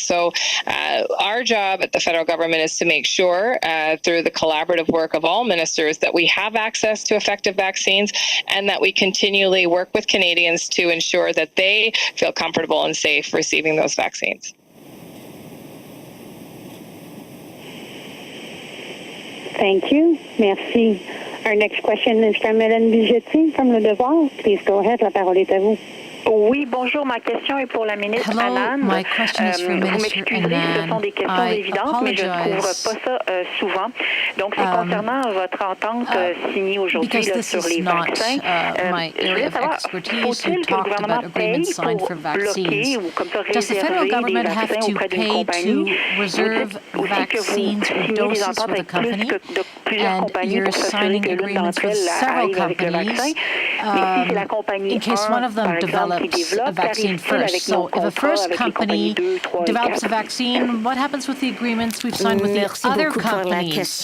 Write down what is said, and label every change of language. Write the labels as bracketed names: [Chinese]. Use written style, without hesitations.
[English] So our job at the federal government is to make sure through the collaborative work of all ministers that we have access to effective vaccines, and that we continually work with Canadians to ensure that they feel comfortable and safe receiving those vaccines. Thank you. [French] Merci. [English] Our next question is from Hélène Bigetti from Le Devoir. Please go ahead. [French] La parole est à vous. Oui, bonjour. Ma question est pour la ministre Anand. [English] My question is for [French] Vous [English] Minister [French] m'excuserez, ce sont des questions évidentes, mais je ne trouve pas ça souvent. Donc, c'est concernant votre entente signée aujourd'hui sur les vaccins. Je voulais savoir, faut-il que le gouvernement paye pour bloquer ou comme ça réserver des vaccins auprès d'une compagnie? Vous dites aussi que vous signez des ententes avec plusieurs compagnies pour s'assurer que l'une d'entre elles arrive avec le vaccin. Mais si c'est la compagnie 1, par exemple, [English] develops a vaccine first. So if a first company develops a vaccine, what happens with the agreements we've signed with the other companies?